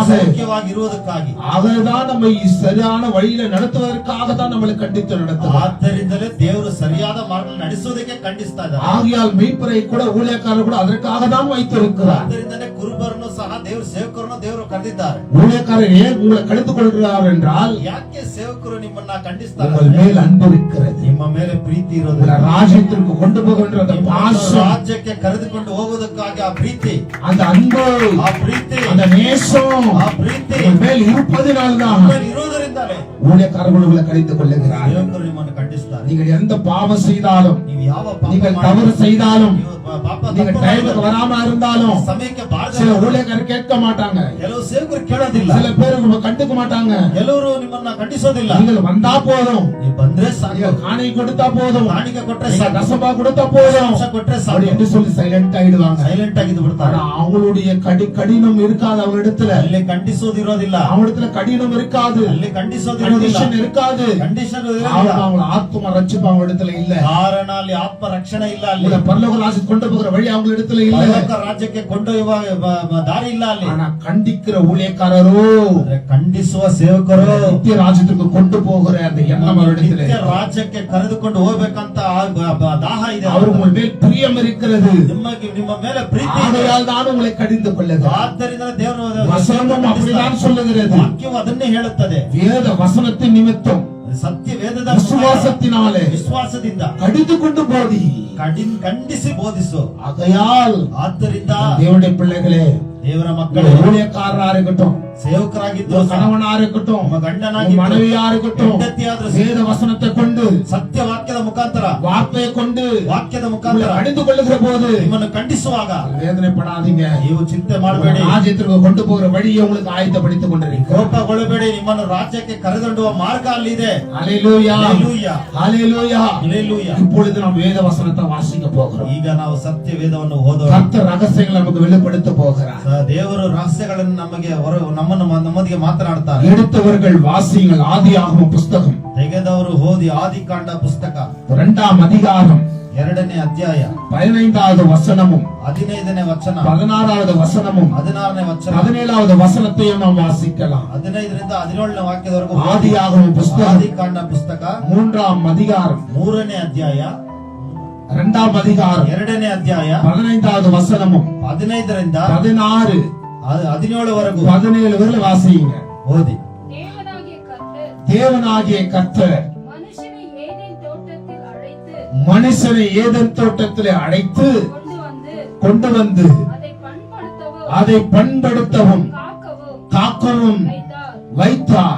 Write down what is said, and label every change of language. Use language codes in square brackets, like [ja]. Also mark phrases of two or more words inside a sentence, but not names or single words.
[kn] ಸೌಖ್ಯವಾಗಿ ಇರುವುದಕ್ಕಾಗಿ, [ta] அவர்தான் நம்மை சரியான வழியில நடத்துவதற்காக தான் நம்மளை கண்டித்து நடத்துவார். [kn] ಆದ್ದರಿಂದಲೇ ದೇವರು ಸರಿಯಾದ ಮಾರ್ಗದಲ್ಲಿ ನಡೆಸುವುದಕ್ಕೆ ಖಂಡಿಸ್ತಾ ಇದ್ದಾರೆ. [ta] ஆகையால் மெய்ப்பரை கூட ஊழியக்காரர் கூட அதற்காக தான் வைத்திருக்கிறார். [kn] ಆದ್ದರಿಂದಲೇ ಕುರುಬರನ್ನು ಸಹ ದೇವರು ಸೇವಕರನ್ನು ದೇವರು ಕರೆದಿದ್ದಾರೆ. [ta] ஊழியக்காரர் ஏன் உங்களை கடிந்து கொள்கிறார் என்றால், [kn] ಯಾಕೆ ಸೇವಕರು ನಿಮ್ಮನ್ನ ಖಂಡಿಸ್ತಾರೆ? [ta] உங்கள் மேல் அன்பு இருக்கிறது, [kn] ನಿಮ್ಮ ಮೇಲೆ ಪ್ರೀತಿ [ta] உங்களை [kn] ಇರೋದಿಲ್ಲ. [ta] ராஜ்யத்திற்கு கொண்டு போகின்ற அந்த பாசம், [kn] ರಾಜ್ಯಕ್ಕೆ ಕರೆದುಕೊಂಡು ಹೋಗುವುದಕ್ಕಾಗಿ ಆ ಪ್ರೀತಿ, [ta] அந்த அன்பு, [kn] ಆ ಪ್ರೀತಿ, [ta] அந்த நேசம் [kn] ಆ ಪ್ರೀತಿ [ta] உங்கள் மேல் இருப்பதினால்தான் [kn] ನಿಮ್ಮಲ್ಲಿ ಇರುವುದರಿಂದಲೇ [ta] ஊழியக்காரர்கள் உங்களை கடிந்து கொள்ளுகிறார். [kn] ಸೇವಕರು ನಿಮ್ಮನ್ನು ಖಂಡಿಸ್ತಾರೆ. [ta] நீங்கள் எந்த பாவம் செய்தாலும், [kn] ನೀವು ಯಾವ ಪಾಪ [ta] நீங்கள் [kn] ಮಾಡಿ- [ta] தவறு செய்தாலும், [kn] ನೀವು ಪಾಪ [ta] நீங்க [kn] ತಪ್ಪು [ta] டைமுக்கு [kn] ಮಾಡಿದ್ರು, [ta] வராம இருந்தாலும், [kn] ಸಮಯಕ್ಕೆ ಬಾರದೆ [ta] சில ஊழியக்காரர் கேட்க மாட்டாங்க, [kn] ಕೆಲವು ಸೇವಕರು ಕೇಳೋದಿಲ್ಲ, [ta] சில பேர் உங்களை கண்டுக்க மாட்டாங்க. [kn] ಕೆಲವರು ನಿಮ್ಮನ್ನ ಖಂಡಿಸೋದಿಲ್ಲ. [ta] நீங்கள் வந்தா போதும், [kn] ನೀವು ಬಂದ್ರೆ ಸಾಕು, [ta] நீங்க காணிக்கை கொடுத்தா போதும், [kn] ಕಾಣಿಕೆ ಕೊಟ್ರೆ [ta] நீங்க [kn] ಸಾಕು, [ta] தசமா கொடுத்தா போதும் [kn] ಅಂಶ ಕೊಟ್ರೆ [ta] அப்படி [kn] ಸಾಕು [ta] என்று சொல்லி சைலண்ட் ஆயிடுவாங்க. [kn] ಸೈಲೆಂಟ್ ಆಗಿದ್ದು ಬಿಡ್ತಾರೆ. [ta] ஆனா அவங்களுடைய கடினம் இருக்காது, அவங்க இடத்துல [kn] ಅಲ್ಲಿ ಖಂಡಿಸೋದಿರೋದಿಲ್ಲ, [ta] அவங்க இடத்துல கடினம் இருக்காது, [kn] ಅಲ್ಲಿ ಖಂಡಿಸೋದಿರೋದಿಲ್ಲ, [ta] கண்டிஷன் இருக்காது. [kn] ಕಂಡೀಷನ್ [ta] அவங்க ஆத்ம ரட்சிப்பு அவங்க இடத்துல இல்ல. [kn] ಕಾರಣ ಅಲ್ಲಿ ಆತ್ಮ ರಕ್ಷಣೆ ಇಲ್ಲ, ಅಲ್ಲಿ [ta] உங்களை பரலோக ராஜ்யத்துக்கு கொண்டு போகிற வழி அவங்க இடத்துல இல்ல. [kn] ಪರಲೋಕ ರಾಜ್ಯಕ್ಕೆ ಕೊಂಡೊಯ್ಯುವ ದಾರಿ ಇಲ್ಲ ಅಲ್ಲಿ. [ta] ஆனா கண்டிக்கிற ஊழியக்காரரோ, [kn] ಆದ್ರೆ ಖಂಡಿಸುವ ಸೇವಕರು [ta] நித்திய ராஜ்யத்துக்கு கொண்டு போகிற அந்த எண்ணம் அவரிடத்துல, [kn] ನಿತ್ಯ ರಾಜ್ಯಕ್ಕೆ ಕರೆದುಕೊಂಡು ಹೋಗ್ಬೇಕಂತ ದಾಹ ಇದೆ. [ta] அவர் உங்கள் மேல் பிரியம் இருக்கிறது. [kn] ನಿಮ್ಮ ಮೇಲೆ ಪ್ರೀತಿ ಇದೆ. [ta] ஆகையால் தான் உங்களை கடிந்து கொள்ளுகிறார். [kn] ಆದ್ದರಿಂದ ದೇವರು [ta] வசனம் அப்படிதான் சொல்லுகிறது. [kn] ವಾಕ್ಯವು ಅದನ್ನೇ ಹೇಳುತ್ತದೆ. [ta] வேத வசனத்தின் நிமித்தம், [kn] ಸತ್ಯ ವೇದದ [ta] விசுவாசத்தினாலே [kn] ವಿಶ್ವಾಸದಿಂದ [ta] கடிந்து கொண்டு போதி, [kn] ಖಂಡಿಸಿ ಬೋಧಿಸು. [ta] ஆகையால் [kn] ಆದ್ದರಿಂದ [ta] தேவனுடைய பிள்ளைகளே, [kn] ದೇವರ ಮಕ್ಕಳು, [ta] ஊழியக்காரரா இருக்கட்டும், [kn] ಸೇವಕರಾಗಿದ್ದು [ta] கணவனா இருக்கட்டும், [kn] ನಿಮ್ಮ ಗಂಡನಾಗಿ [ta] மனைவியா இருக்கட்டும், [kn] ಹೆಂಡತಿಯಾದ್ರೂ [ta] வேத வசனத்தை கொண்டு, [kn] ಸತ್ಯ ವಾಕ್ಯದ ಮುಖಾಂತರ, [ta] வார்த்தையை கொண்டு [kn] ವಾಕ್ಯದ [ta] உங்களை [kn] ಮುಖಾಂತರ [ta] கடிந்து கொள்ளுகிற போது [kn] ನಿಮ್ಮನ್ನು ಖಂಡಿಸುವಾಗ [ta] வேதனைப்படாதீங்க. [kn] ನೀವು ಚಿಂತೆ ಮಾಡಬೇಡಿ, [ta] ராஜ்யத்திற்கு கொண்டு போகிற வழியை உங்களுக்கு ஆயத்தப்படுத்திக் கொண்டிருக்கிறோம். [kn] ಕೋಪಗೊಳ್ಳಬೇಡಿ. ನಿಮ್ಮನ್ನು ರಾಜ್ಯಕ್ಕೆ ಕರೆದೊಯ್ಯುವ ಮಾರ್ಗ ಅಲ್ಲಿದೆ. [ta] ஹல்லேலூயா, [kn] ಹಲ್ಲೆಲೂಯಾ, [ta] ஹல்லேலூயா. [kn] ಹಲ್ಲೆಲೂಯಾ. [ta] இப்பொழுது நாம் வேத வசனத்தை வாசிக்க போகிறோம். [kn] ಈಗ ನಾವು ಸತ್ಯ ವೇದವನ್ನು ಓದೋಣ. [ta] கர்த்தர் ரகசியங்களை நமக்கு வெளிப்படுத்த போகிறார். [kn] ದೇವರು ರಹಸ್ಯಗಳನ್ನು ನಮಗೆ ನಮ್ಮೊಂದಿಗೆ ಮಾತನಾಡ್ತಾರೆ. [ta] எடுத்தவர்கள் வாசியுங்கள். ஆதியாகம புஸ்தகம் [kn] ತೆಗೆದವರು ಓದಿ ಆದಿಕಾಂಡ ಪುಸ್ತಕ [ta] 2ஆம் அதிகாரம் [kn] 2ನೇ ಅಧ್ಯಾಯ [ta] 15வது வசனமும் [kn] 15ನೇ ವಚನ [ta] 16வது வசனமும் [kn] 16ನೇ ವಚನ [ta] 17வது வசனத்தையும் நாம் வாசிக்கலாம். [kn] 15ರಿಂದ 17ನೇ ವಾಕ್ಯದವರೆಗೂ [ta] ஆதியாகம புஸ்தகம் [kn] ಆದಿಕಾಂಡ ಪುಸ್ತಕ [ta] 3ஆம் அதிகாரம் [kn] 3ನೇ ಅಧ್ಯಾಯ [ta] 2ஆம் அதிகாரம் [kn] 2ನೇ ಅಧ್ಯಾಯ [ta] 15வது வசனமும் [kn] 15ರಿಂದ 16 17ವರೆಗೂ [ta] 17 வரை வாசியுங்க. [kn] ಓದಿ. [ta] தேவனாகிய கர்த்தர் மனுஷனை ஏதேன் தோட்டத்தில் அழைத்து மனுஷனை ஏதேன் தோட்டத்திலே அழைத்து கொண்டு வந்து அதை பண்படுத்தவும் காக்கவும் வைத்தார்.